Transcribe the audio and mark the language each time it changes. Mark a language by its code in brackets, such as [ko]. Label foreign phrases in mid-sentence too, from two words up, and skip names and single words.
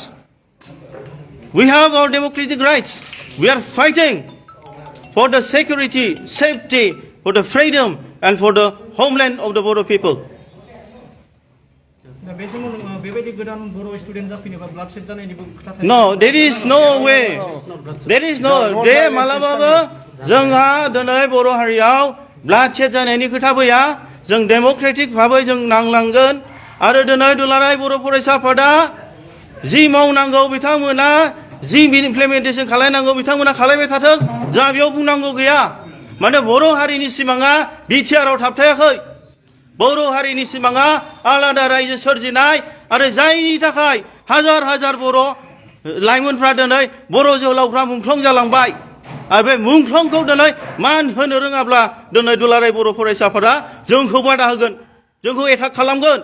[en] We have our democratic rights. We are fighting for the security, safety, for the freedom and for the homeland of the Bodo people. No, there is no way. There is no. [brx] They malabaबो जोंहा दिनै बर' हारियाव bloodshed जानायनि खोथा फैया जों डेमोक्रेटिक भाबै जों नांलांगोन आरो दिनै दुलाराय बर' फरायसा आफादा जि मावनांगौ बिथांमोना जि इमप्लिमेन्टेसन खालामनांगौ बिथांमोना खालामबाय थाथों जोंहा बेयाव बुंनांगौ गैया माने बर' हारिनि सिमाङा बिटिआरआव थाबथायाखै बर' हारिनि सिमाङा आलादा रायजो सोरजिनाय आरो जायनि थाखाय हाजार हाजार बर' लाइमोनफ्रा दिनै बर' जोहोलावफ्रा मुंख्लं जालांबाय आरो बे मुंख्लंखौ दिनै मान होनो रोङाब्ला दिनै दुलाराय बर' फरायसाफोरा जोंखौ बादा होगोन जोंखौ एटाक खालामगोन